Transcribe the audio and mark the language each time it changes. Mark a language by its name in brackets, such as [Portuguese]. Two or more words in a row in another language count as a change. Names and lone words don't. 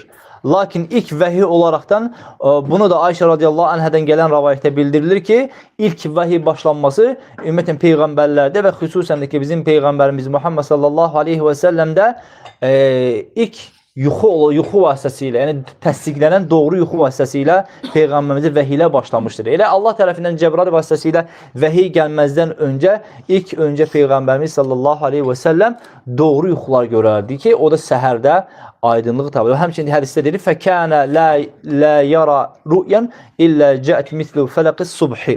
[Turkish] Lakin ilk vahiy olaraktan bunu da Ayşe [Arabic] رضي الله عنها [Turkish] gelen rivayette bildirilir ki ilk vahiy başlanması ümmeten peygamberlerde ve hususen de ki bizim peygamberimiz Muhammed [Arabic] صلى الله عليه وسلم'de [Turkish] ilk [Azerbaijani] yuxu vasıtasıyla, yani təsdiqlənən doğru yuxu vasıtasıyla Peyğəmbərimizə vəhiylə başlamışdır. Elə Allah tərəfindən Cəbrail vasıtasıyla vəhiy gəlməzdən öncə Peyğəmbərimiz [Arabic] صلى الله عليه وسلم [Azerbaijani] doğru yuxular görərdi ki, o da səhərdə aydınlığı tapır. Həmçinin hədisdə dedi, [Arabic] فكان لا يرى رؤيا إلا جاءت مثل فلق الصبح.